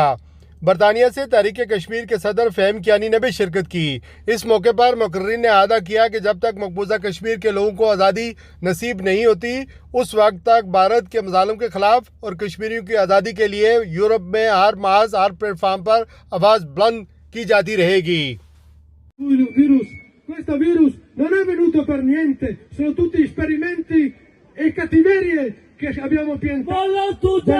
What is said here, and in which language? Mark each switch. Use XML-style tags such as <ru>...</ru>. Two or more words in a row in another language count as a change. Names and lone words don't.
<ur>برطانیہ سے تحریک کشمیر کے صدر فہیم کیانی نے بھی شرکت کی۔ اس موقع پر مقررین نے اعادہ کیا کہ جب تک مقبوضہ کشمیر کے لوگوں کو آزادی نصیب نہیں ہوتی، اس وقت تک بھارت کے مظالم کے خلاف اور کشمیریوں کی آزادی کے لیے یورپ میں ہر محاذ، ہر پلیٹ فارم پر آواز بلند کی جاتی رہے گی۔</ur> <it>Questo virus non è venuto per niente, sono tutti esperimenti e cattiverie che abbiamo piantato.</it>